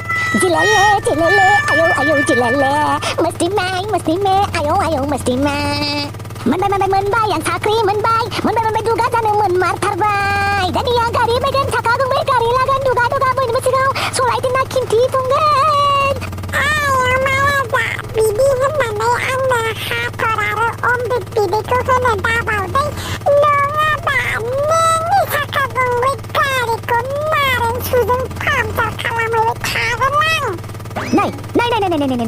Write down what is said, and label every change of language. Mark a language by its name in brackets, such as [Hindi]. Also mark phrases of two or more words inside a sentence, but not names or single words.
[Hindi] जिलेले जिलेले आयौ आयौ जिलेले मस्ती में [Bodo] आयौ आयौ मस्ती में मोनबाय आं साख्रि मोनबाय दुगा जानो मोनमारथारबाय दानिया गारि बायगोन साखा गंब्रै गारि लागोन दुगा बयनिबो सिगाङाव सलायदोंना खिन्थिफुंगोन बिदि होननानै आंनो हाथर आरो अमृत बिदैखौ होनो दाबावदै नङाबा नोंनि साखा गंब्रै गारिखौ नारें सुजों पाम्पचार खालामहैबाय थागोन आं